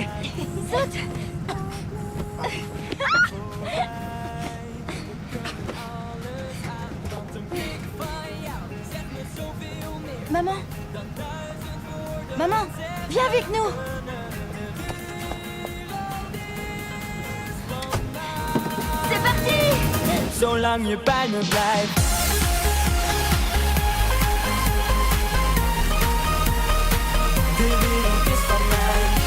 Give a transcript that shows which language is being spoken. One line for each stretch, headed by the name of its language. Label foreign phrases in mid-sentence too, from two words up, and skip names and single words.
French: Saute! Maman! Maman! Viens avec nous! C'est parti!
Dutch: Zolang je bij me blijft. De wereld is van mij.